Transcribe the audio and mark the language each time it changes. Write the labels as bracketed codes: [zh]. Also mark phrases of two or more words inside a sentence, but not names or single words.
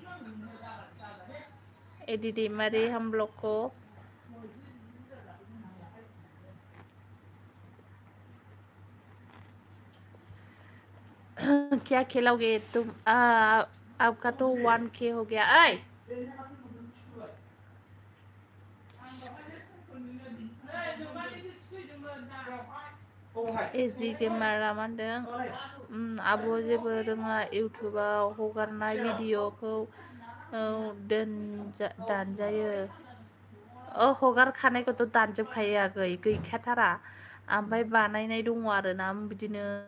[hi] एडी मारी हम लोग को क्या खिलाओगे तुम आपका तो 1K हो गया ऐ [brx] एजी गेमारा मानदों आब' जेबो रोङा इउटुबाव हगारनाय भिडिअखौ दानजायो हगारखानायखौथ' दानजोबखायो आगै गैखाथारा ओमफ्राय बानायनाय दङ आरोना बिदिनो